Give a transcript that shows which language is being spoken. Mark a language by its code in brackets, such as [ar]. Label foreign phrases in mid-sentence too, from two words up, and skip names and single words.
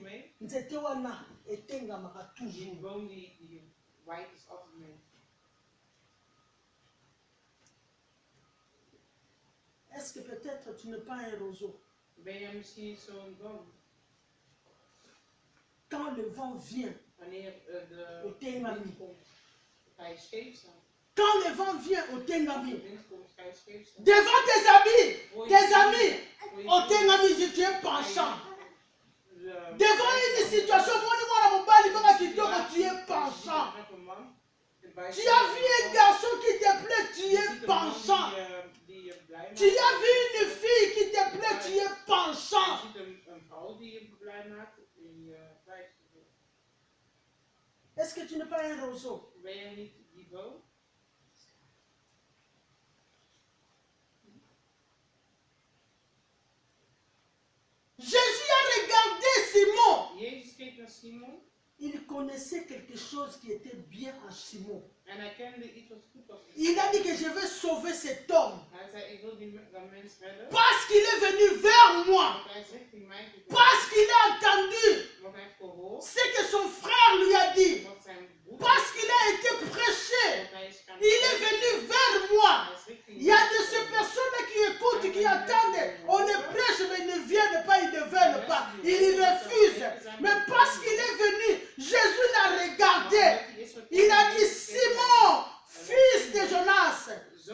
[ln] C'était wana etengamaka [nl] Die [fr] toujours. [nl] boom die waait is altijd mee. [fr] Est-ce que peut-être tu n'es pas un roseau? [nl] Ben jij misschien niet zo'n boom? [fr] Quand le vent vient, [nl] Wanneer de [ln] Otengami. [nl] wind komt, ga je scheef staan. [fr] Quand le vent vient au [nl] Als de [ln] Tengami, [nl] wind komt, ga je scheef staan. [fr] devant tes amis, tes amis, au Tengami, tu es penchant. Devant une situation, tu es penchant. Tu as vu un garçon qui te plaît, tu es penchant. Tu as vu une fille qui te plaît, tu es penchant. [nl] Je ziet een vrouw die je blij maakt en je wijst. [fr] Est-ce que tu n'es pas un roseau? [nl] Ben jij niet die boom? [fr] Jésus a regardé Simon. [nl] Jezus keek naar Simon [fr] Il connaissait quelque chose qui était bien à Simon. [nl] en hij kende iets wat goed was. [fr] Il a dit que je vais sauver cet homme. [nl] Hij zei, ik wil dat mens redden. [fr] Parce qu'il est venu vers moi. [nl] Want hij zegt in mij gekomen. [fr] Parce qu'il a entendu [nl] Want hij heeft gehoord [fr] ce que son frère lui a dit. [nl] wat zijn broer [fr] Parce qu'il a été prêché. [nl] want hij is gaan [fr] Il est venu vers moi. [nl] Hij is richting [fr] Il y a de ces personnes qui écoutent, qui attendent. On les prêche, mais ils ne viennent pas, ils ne veulent pas. Ils refusent. Mais parce qu'il est venu, Jésus l'a regardé. Il a dit, Simon, fils de Jonas,